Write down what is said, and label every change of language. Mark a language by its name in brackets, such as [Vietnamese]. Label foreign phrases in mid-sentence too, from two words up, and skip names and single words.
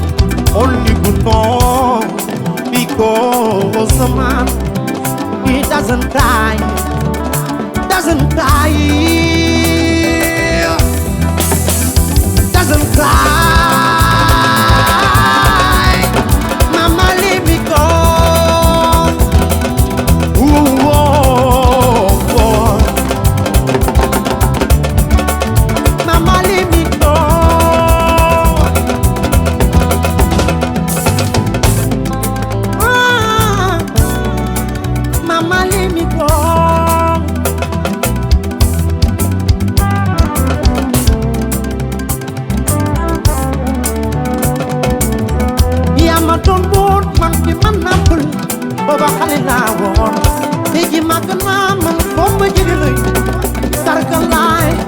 [English] because a man he doesn't cry doesn't cry mama let me go ooh, oh, oh. Mama let me go Mama let me go [Wolof] yaa ma doon boot man fi man nampul booba xale laa woon léegi màgg naa man foo ma jege lay sargal laay